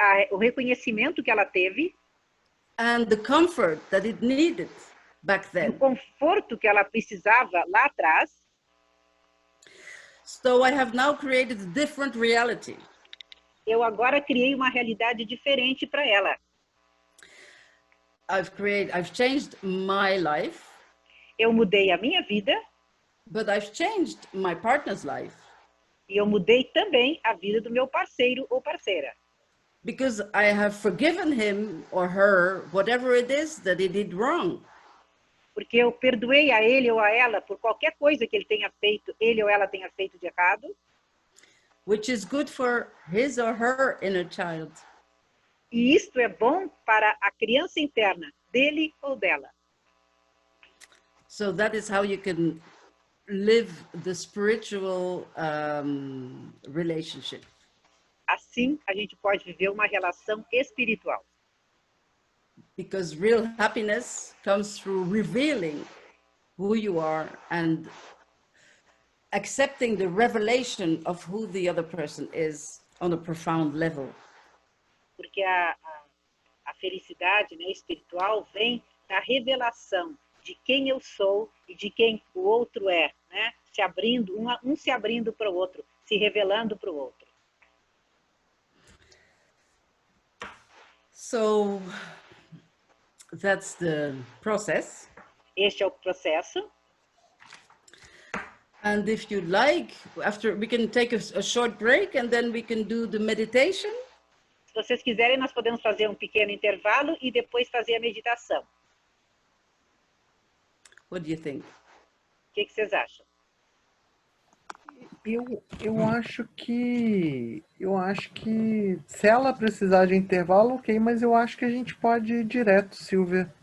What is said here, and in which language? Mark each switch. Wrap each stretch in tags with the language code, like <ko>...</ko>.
<pt>o reconhecimento que ela teve,</pt> <en>and the comfort that it needed back</en> <pt>e o</pt> <en>then.</en> <pt>conforto que ela precisava lá atrás.</pt> <en>So I have now created a different reality.</en> <pt>Eu agora criei uma realidade diferente para ela.</pt> <en>I've changed my life.</en> <pt>Eu mudei a minha vida.</pt> <en>But I've changed my partner's life.</en> <pt>E eu mudei também a vida do meu parceiro ou parceira.</pt> <en>Because I have forgiven him or her, whatever it is that he did wrong.</en> <pt>Porque eu perdoei a ele ou a ela por qualquer coisa que ele tenha feito, ele ou ela tenha feito de errado.</pt> <en>Which is good for his or her inner child.</en> <pt>E isto é bom para a criança interna dele ou dela.</pt> <en>So that is how you can live the spiritual relationship.</en> <pt>Assim, a gente pode viver uma relação espiritual.</pt> <en>Because real happiness comes through revealing who you are and accepting the revelation of who the other person is on a profound level.</en> <pt>Porque a felicidade, né, espiritual vem da revelação de quem eu sou e de quem o outro é, né? Se abrindo, um se abrindo para o outro, se revelando para o outro.</pt> <en>So that's the process.</en> <pt>Este é o processo.</pt> <en>And if you'd like, after we can take a short break and then we can do the meditation.</en> <pt>Se vocês quiserem, nós podemos fazer um pequeno intervalo e depois fazer a meditação.</pt> <en>What do you think?</en> <pt>O que vocês acham? Eu acho que se ela precisar de intervalo, ok, mas eu acho que a gente pode ir direto, Silvia.</pt>